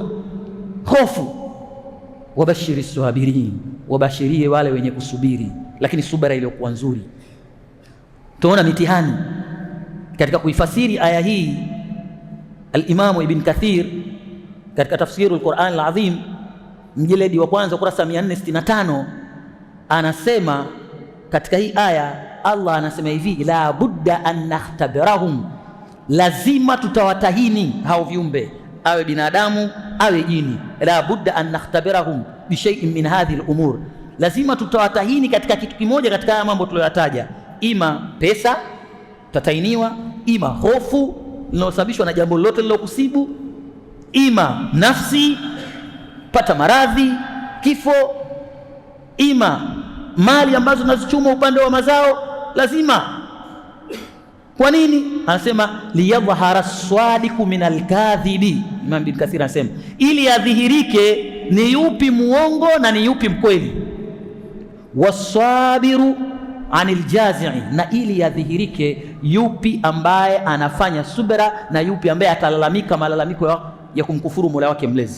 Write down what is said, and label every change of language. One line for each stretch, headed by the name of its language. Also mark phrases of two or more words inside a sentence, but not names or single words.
Swahili: Hofu.
Arabic: وبشر الصابرين,
Swahili: wabashirie wale wenye kusubiri, lakini subira iliyokuwa nzuri. Tunaona mitihani katika kuifasiri aya hii. Al-Imam Ibn Kathir katika tafsiru al-Quran al-Azim mjeledi wa kwanza ukurasa 465 anasema katika hii aya Allah anasema hivi,
Arabic: لا بد أن نختبرهم,
Swahili: lazima tutawatahini hao viumbe, awe binadamu awe jini.
Arabic: لا بد أن نختبرهم بشيء من هذه الأمور,
Swahili: lazima tutawatahini katika kitu kimoja katika haya mambo tuliyoyataja. Ima pesa tatainiwa, ima hofu linalosababishwa na jambo lolote lilokusibu, ima nafsi pata maradhi, kifo, ima mali ambazo nazichuma upande wa mazao, lazima. Kwa nini? Anasema
Arabic: ليظهر الصادق من الكاذب.
Swahili: Imam Ibn Kathir anasema ili adhihirike ni yupi muongo na ni yupi mkweli,
Arabic: والصابر من الجازع,
Swahili: na ili adhihirike yupi ambaye anafanya subra na yupi ambaye atalalamika malalamiko ya kumkufuru Mola wake mlezi.